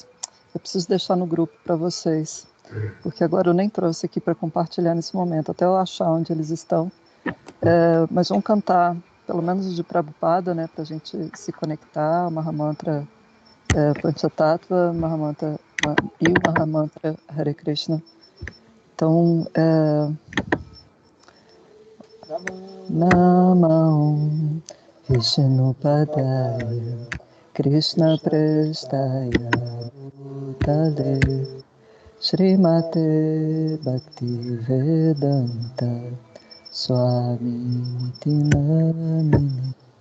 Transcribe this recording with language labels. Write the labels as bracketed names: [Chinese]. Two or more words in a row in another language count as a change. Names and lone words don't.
[Portuguese] Eu preciso deixar no grupo para vocês, porque agora eu nem trouxe aqui para compartilhar nesse momento, até eu achar onde eles estão. Mas vamos cantar, pelo menos de Prabhupada, né, para a gente se conectar, o Mahamantra Panchatattva, Mahamantra e o Mahamantra Hare Krishna. Então, [Sanskrit] नमः विष्णुपादाय कृष्णप्रेष्ठाय भूतले श्रीमते भक्तिवेदान्त स्वामिन् इति नामिने